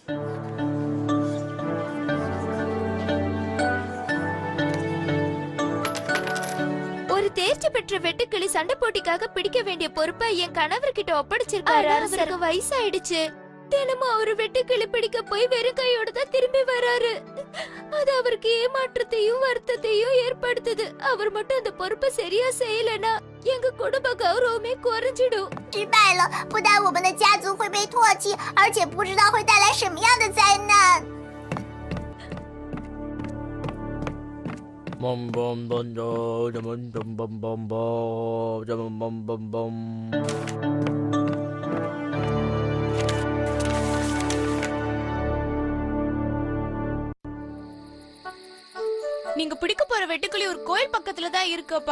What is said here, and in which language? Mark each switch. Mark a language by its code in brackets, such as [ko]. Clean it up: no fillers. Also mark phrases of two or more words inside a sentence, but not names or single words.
[ta] ஒரு தேர்ச்சி பெற்ற வெட்டுக்கிளி சண்டை போட்டிக்காக பிடிக்க வேண்டிய பொறுப்பை என் கணவர்கிட்ட ஒப்படைச்சிருக்காரு. அவருக்கு வயசாயிடுச்சு. தினமும் அவரு வெட்டுக்கிளி பிடிக்க போய் வெறும் கையோட தான் திரும்பி வராரு. அது அவருக்கு ஏமாற்றத்தையும் வருத்தத்தையும் ஏற்படுத்துது. அவர் மட்டும் அந்த பொறுப்பை சரியா செய்யலனா எங்க குடும்ப கௌரவமே குறைஞ்சிடும். [zh] 失败了，不但我们的家族会被唾弃，而且不知道会带来什么样的灾难。 bom bom bom bom bom bom bom bom bom bom bom. [ta] நீங்க பிடிக்க போற வெட்டுக்கிளி ஒரு கோயில் பக்கத்துல தான் இருக்குப்பா.